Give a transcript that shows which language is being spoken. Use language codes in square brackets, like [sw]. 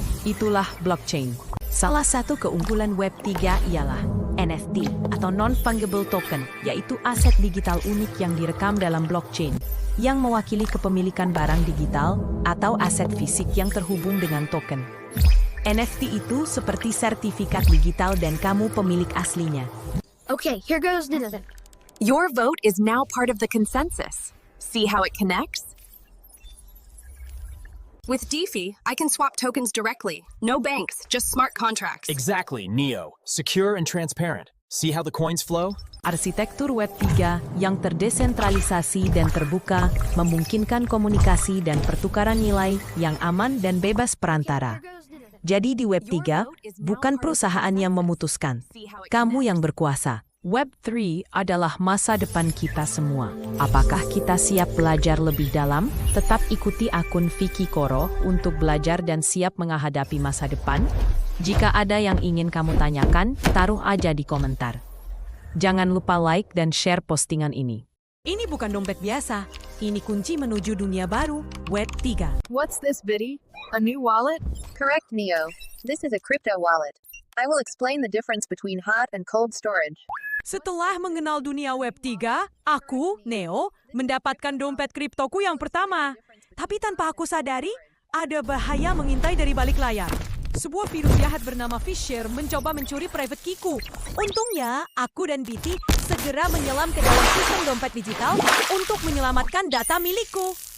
[id] Itulah blockchain. Salah satu keunggulan Web 3 ialah NFT atau Non-Fungible Token, yaitu aset digital unik yang direkam dalam blockchain, yang mewakili kepemilikan barang digital atau aset fisik yang terhubung dengan token. NFT itu seperti sertifikat digital dan kamu pemilik aslinya. [en] Okay, here goes. Your vote is now part of the consensus. See how it connects? With DeFi, I can swap tokens directly. No banks, just smart contracts. Exactly, Neo. Secure and transparent. See how the coins flow? [id] Arsitektur Web 3 yang terdesentralisasi dan terbuka memungkinkan komunikasi dan pertukaran nilai yang aman dan bebas perantara. Jadi di Web 3, bukan perusahaan yang memutuskan. Kamu yang berkuasa. Web 3 adalah masa depan kita semua. Apakah kita siap belajar lebih dalam? Tetap ikuti akun Vicky Koro untuk belajar dan siap menghadapi masa depan. Jika ada yang ingin kamu tanyakan, taruh aja di komentar. Jangan lupa like dan share postingan ini. Ini bukan dompet biasa. Ini kunci menuju dunia baru, Web 3. [en] What's this, Biddy? A new wallet? Correct, Neo. This is a crypto wallet. I will explain the difference between hot and cold storage. [id] Setelah mengenal dunia Web 3, aku, Neo, mendapatkan dompet kriptoku yang pertama. Tapi tanpa aku sadari, ada bahaya mengintai dari balik layar. Sebuah virus jahat bernama Fisher mencoba mencuri private keyku. Untungnya, aku dan Bitty segera menyelam ke dalam sistem dompet digital untuk menyelamatkan data milikku.